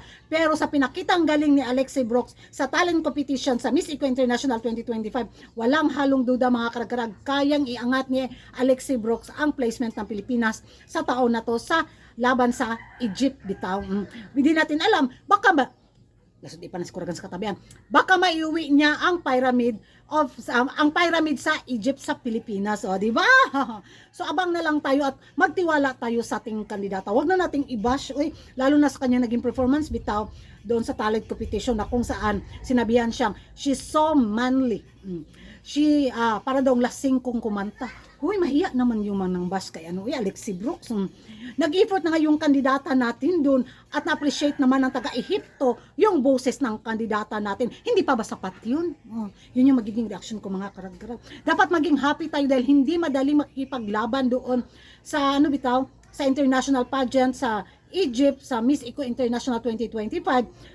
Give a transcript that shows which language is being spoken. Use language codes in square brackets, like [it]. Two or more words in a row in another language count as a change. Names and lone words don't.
[tl] Pero sa pinakitang galing ni Alexi Brooks sa [en] talent competition [tl] sa Miss Eco International 2025, walang halong duda mga karag-karag, kayang iangat ni Alexi Brooks ang placement ng Pilipinas sa taon na to sa laban sa Egypt bitaw. Hindi natin alam, baka ba lasod ipan sa Kuragan sa katabihan, baka maiuwi niya ang pyramid sa Egypt sa Pilipinas, di ba? So abang na lang tayo at magtiwala tayo sa ating kandidata. Huwag na nating i-bash, lalo na sa kanya naging performance bitaw doon sa [en] talent competition [tl] na kung saan sinabihan siyang [en] she's so manly. [tl] She para daw lasing kung kumanta. Huy, mahiya naman yung manang bash kay Alexi Brooks. Nag-effort na nga yung kandidata natin doon at na-appreciate naman ng taga-Ehipto yung boses ng kandidata natin. Hindi pa ba sapat yun? Yun yung magiging reaction ko mga karag-karag. Dapat maging happy tayo dahil hindi madali makikipaglaban doon sa bitaw, sa [en] international pageant [tl] sa Egypt, sa Miss Eco International 2025.